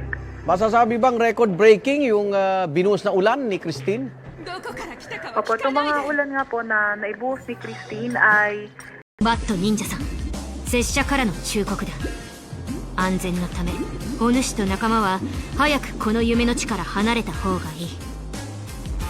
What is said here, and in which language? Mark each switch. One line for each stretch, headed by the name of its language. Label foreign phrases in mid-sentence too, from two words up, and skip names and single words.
Filipino: Masasabi bang record-breaking yung binuhos na ulan ni Christine? Opo, itong mga ulan nga po na naibuhos ni Christine ay...
Japanese: バット忍者さん、拙者からの忠告だ。安全のため、お主と仲間は早くこの夢の地から離れた方がいい。